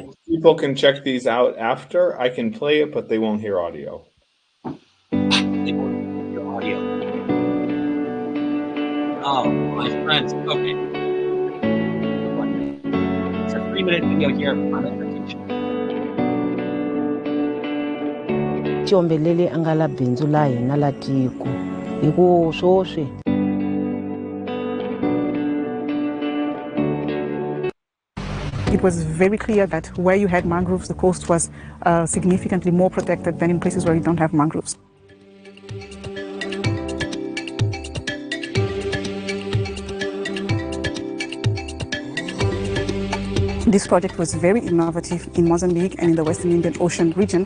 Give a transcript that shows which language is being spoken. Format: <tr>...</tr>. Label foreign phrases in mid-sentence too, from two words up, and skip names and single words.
<en>People can check these out after. I can play it, but they won't hear audio. They won't hear audio. Oh, my friends. Okay. It's a 3-minute video here on adaptation.</en> <ts>Chombelele angala bindzu la hina la tiko hi ku swoswi.</ts> <en>It was very clear that where you had mangroves, the coast was significantly more protected than in places where you don't have mangroves. This project was very innovative in Mozambique and in the Western Indian Ocean region.</en>